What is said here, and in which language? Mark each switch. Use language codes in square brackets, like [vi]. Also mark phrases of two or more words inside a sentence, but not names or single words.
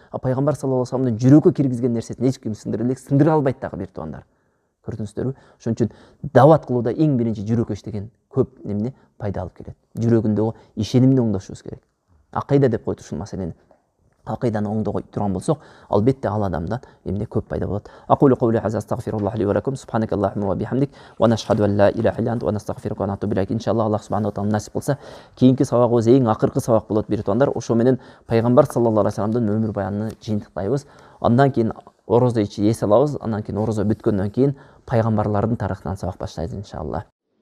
[ky] Пайгамбар [ar] صلى الله عليه وسلمдын [ky] жүрөккө киргизген нерсесин эч ким сындыра албайт дагы бир туугандар. Көрдүңүздөрбү? Ошон үчүн даават кылууда эң биринчи жүрөккө иштеген көп эмне пайда алып келет. Жүрөгүндөгү ишенимди оңдошубуз керек. Акыйда деп коет ушул маселени. Акыйданы оңдой турган болсок, албетте ал адамдан эмне көп пайда болот. [ar] أقول قولي هذا أستغفر الله لي ولكم سبحانك اللهم وبحمدك ونشهد أن لا إله إلا أنت ونستغفرك ونتوب إليك. [ky] Иншалла [ar] الله سبحانه وتعالى [ky] насип кылса, кийинки сабагыбыз эң акыркы сабак болот бир туугандар. Ошо менен пайгамбар [ar] صلى الله عليه وسلمдын [ky] өмүр баянын жыйынтыктайбыз. Андан кийин орозо ичи эс алабыз, андан кийин орозо бүткөндөн кийин пайгамбарлардын тарыхынан сабак баштайбыз иншалла.